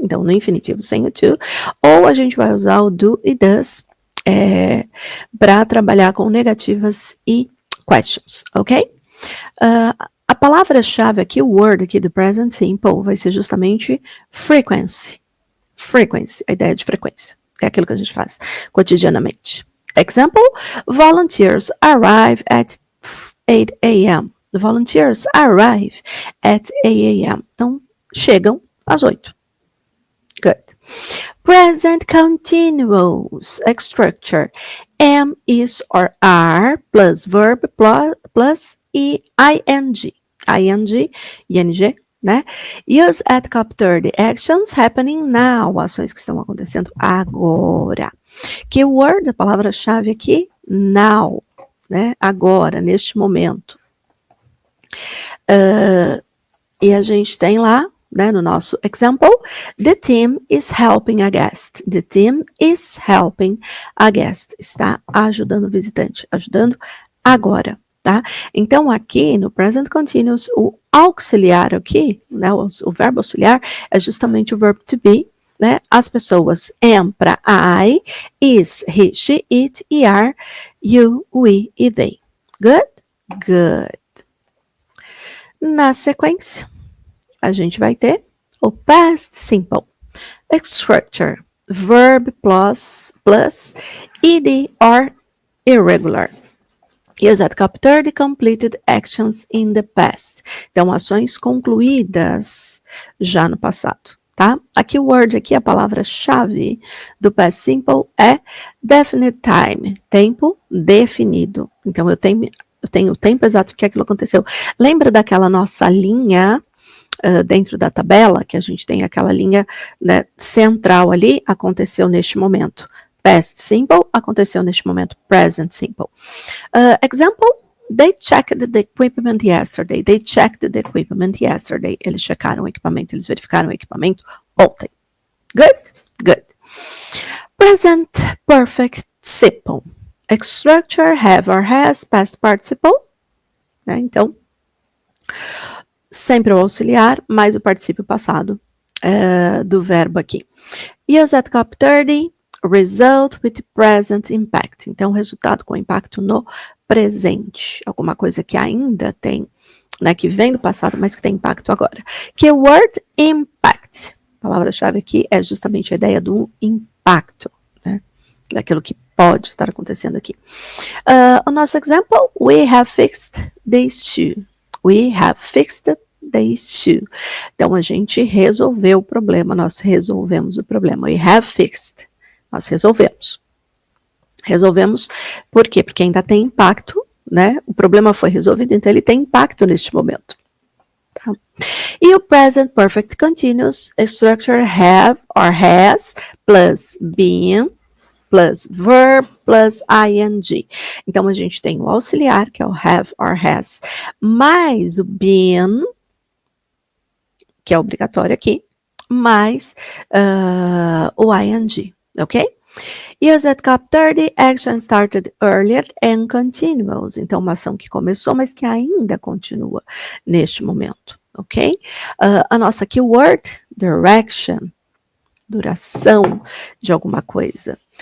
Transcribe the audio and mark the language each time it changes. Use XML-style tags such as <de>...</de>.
<pt>Então, no infinitivo, sem o to. Ou a gente vai usar o do e does para trabalhar com negativas e questions, ok? A palavra-chave aqui, o word aqui do present simple, vai ser justamente frequency. Frequency, a ideia de frequência. É aquilo que a gente faz cotidianamente.</pt> <en>Example, volunteers arrive at 8 a.m. The volunteers arrive at 8 a.m.</en> <pt>Então, chegam às 8.</pt> <en>Good. Present continuous structure. Am, is, or are, plus verb, plus ing. ing, né? Use at capture the actions happening now.</en> <pt>Ações que estão acontecendo agora. Keyword, a palavra-chave aqui, now, né? Agora, neste momento. E a gente tem lá, né, no nosso example,</pt> <en>the team is helping a guest. The team is helping a guest.</en> <pt>Está ajudando o visitante, ajudando agora, tá? Então, aqui no present continuous, o auxiliar aqui, né, o verbo auxiliar é justamente o verbo to be, né? As pessoas am para I, is, he, she, it, e are, you, we e they. Good? Good. Na sequência, a gente vai ter o</pt> <en>past simple, structure, verb plus ed or irregular. Use at capture the completed actions in the past.</en> <pt>Então, ações concluídas já no passado, tá? Aqui o word, aqui a palavra-chave do past simple é definite time, tempo definido. Então, eu tenho o tempo exato que aquilo aconteceu. Lembra daquela nossa linha dentro da tabela, que a gente tem aquela linha, né, central ali, aconteceu neste momento. Past simple, aconteceu neste momento. Present simple.</pt> <en>Example, they checked the equipment yesterday. They checked the equipment yesterday.</en> <pt>Eles checaram o equipamento, eles verificaram o equipamento ontem. Good? Good.</pt> <en>Present Perfect Simple. Structure, have or has, past participle.</en> <pt>Né? Então, sempre o auxiliar, mais o particípio passado do verbo aqui.</pt> <en>Use at Cop 30, result with present impact.</en> <pt>Então, resultado com impacto no presente. Alguma coisa que ainda tem, né, que vem do passado, mas que tem impacto agora. Keyword impact. A palavra-chave aqui é justamente a ideia do impacto, né, daquilo que pode estar acontecendo aqui. O nosso exemplo,</pt> <en>we have fixed the issue. We have fixed the issue.</en> <pt>Então, a gente resolveu o problema, nós resolvemos o problema.</pt> <en>We have fixed.</en> <pt>Nós resolvemos. Resolvemos por quê? Porque ainda tem impacto, né? O problema foi resolvido, então ele tem impacto neste momento. Tá?</pt> <en>E o present perfect continuous structure have or has plus been plus verb plus ing.</en> <pt>Então, a gente tem o auxiliar, que é o have or has, mais o been, que é obrigatório aqui, mais o ing, ok?</pt> <en>Use at Cop 30, action started earlier and continuous.</en> <pt>Então, uma ação que começou, mas que ainda continua neste momento, ok? A nossa keyword, direction, duração de alguma coisa.</pt>